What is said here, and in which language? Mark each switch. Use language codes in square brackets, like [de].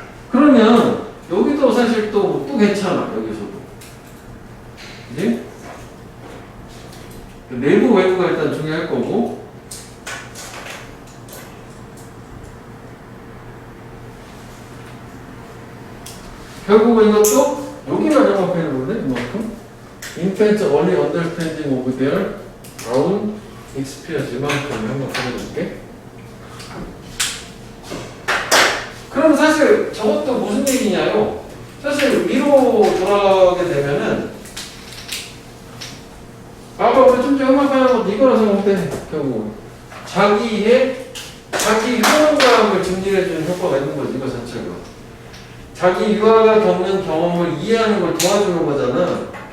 [ko] 그러면 여기도 사실 또 괜찮아, 여기서도. 그지? 내부, 외부가 일단 중요할 거고. 결국은 이것도 여기만 영업하는 거네, 이만큼. [en] Infants only understanding of their own experience. [ko] 이만큼 한번 보여줄게. 그럼 사실 저것도 무슨 얘기냐요? 사실 위로 돌아가게 되면은 아까 우리 좀 전에 음악하는 것도 이거라 생각해. 결국 자기의 자기 효능감을 증진해주는 효과가 있는 거지. 이거 자체가 자기 유아가 겪는 경험을 이해하는 걸 도와주는 거잖아.